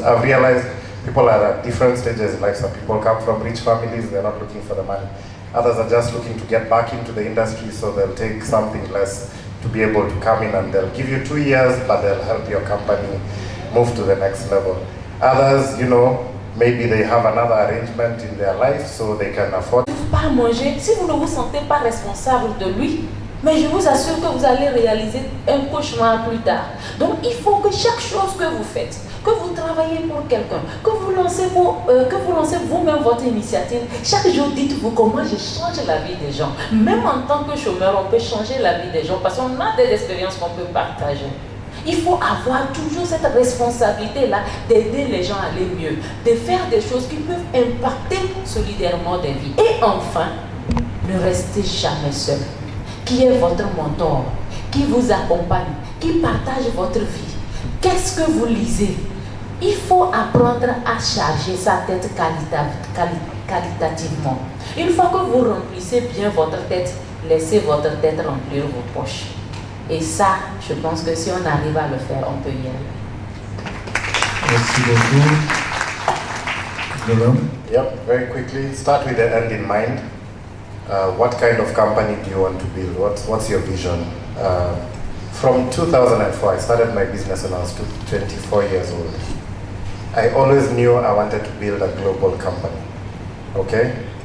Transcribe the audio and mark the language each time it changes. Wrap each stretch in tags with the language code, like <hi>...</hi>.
<en>I've realized people are at different stages in life. Some people come from rich families, they're not looking for the money. Others are just looking to get back into the industry, so they'll take something less to be able to come in, and they'll give you 2 years, but they'll help your company move to the next level. Others, you know, maybe they have another arrangement in their life, so they can afford.</en> <fr>Pas manger, si vous ne vous sentez pas responsable de lui, mais je vous assure que vous allez réaliser un cauchemar plus tard. Donc il faut que chaque chose que vous faites, que vous travaillez pour quelqu'un, que vous lancez vous-même votre initiative, chaque jour dites-vous comment je change la vie des gens. Même en tant que chômeur, on peut changer la vie des gens parce qu'on a des expériences qu'on peut partager. Il faut avoir toujours cette responsabilité-là d'aider les gens à aller mieux, de faire des choses qui peuvent impacter solidairement des vies. Et enfin, ne restez jamais seul. Qui est votre mentor, qui vous accompagne, qui partage votre vie. Qu'est-ce que vous lisez? Il faut apprendre à charger sa tête qualitativement. Une fois que vous remplissez bien votre tête, laissez votre tête remplir vos poches. Et ça, je pense que si on arrive à le faire, on peut y aller. Merci beaucoup. Joram?</fr> <en>Yep, very quickly, start with the end in mind. What kind of company do you want to build? What's your vision? From 2004, I started my business when I was 24 years old. I always knew I wanted to build a global company, okay?</en>